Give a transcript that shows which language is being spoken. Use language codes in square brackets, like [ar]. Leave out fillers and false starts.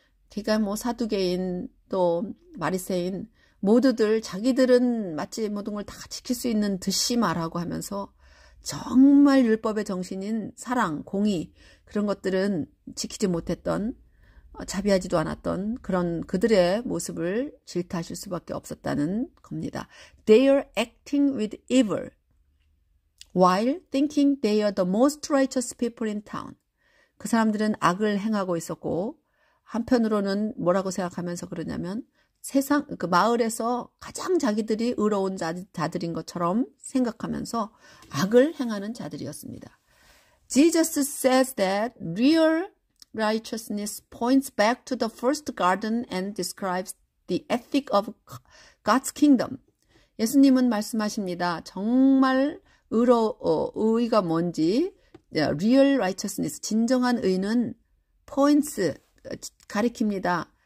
[ko] 그러니까 뭐 사두개인 또 바리새인 모두들 자기들은 마치 모든 걸 다 지킬 수 있는 듯이 말하고 하면서 정말 율법의 정신인 사랑, 공의 그런 것들은 지키지 못했던 자비하지도 않았던 그런 그들의 모습을 질타하실 수밖에 없었다는 겁니다. [en] They are acting with evil while thinking they are the most righteous people in town. [ko] 그 사람들은 악을 행하고 있었고 한편으로는 뭐라고 생각하면서 그러냐면 세상 그 마을에서 가장 자기들이 의로운 자들인 것처럼 생각하면서 악을 행하는 자들이었습니다. [en] Jesus says that real righteousness points back to the first garden and describes the ethic of God's kingdom. [ko] 예수님은 말씀하십니다. 정말 의가 뭔지, [en] real righteousness, [ko] 진정한 의는 [en] points, [ko] 가리킵니다.